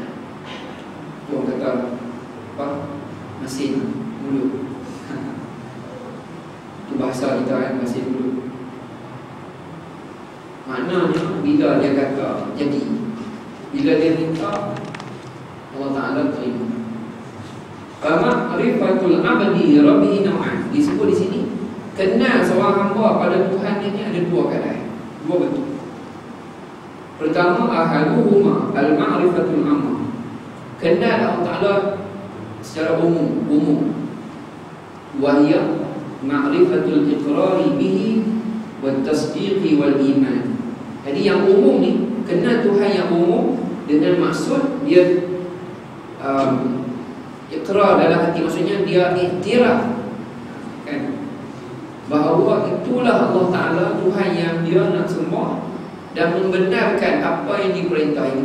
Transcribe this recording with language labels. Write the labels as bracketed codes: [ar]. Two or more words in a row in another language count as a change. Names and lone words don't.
[ms] Orang kata apa? Mesin mulut. Itu bahasa kita kan, mesin mulut. Maknanya bila dia kata jadi, bila dia minta, Allah Ta'ala terima. [ar] معرفة العبد ربه نوعان. [ms] Disebut di sini, kenal seorang hamba pada Tuhan ini ada dua keadaan, dua bentuk. Pertama, [ar] أحدهما المعرفة العامة. [ms] Kenal Allah Ta'ala secara umum. [ar] وهي معرفة الإقرار به والتصديق والإيمان. [ms] Jadi yang umum ni, kenal Tuhan yang umum dengan maksud dia iqrar dalam hati, maksudnya dia iktiraf kan, bahawa itulah Allah Ta'ala Tuhan yang dia nak sembah, dan membenarkan apa yang diperintahi.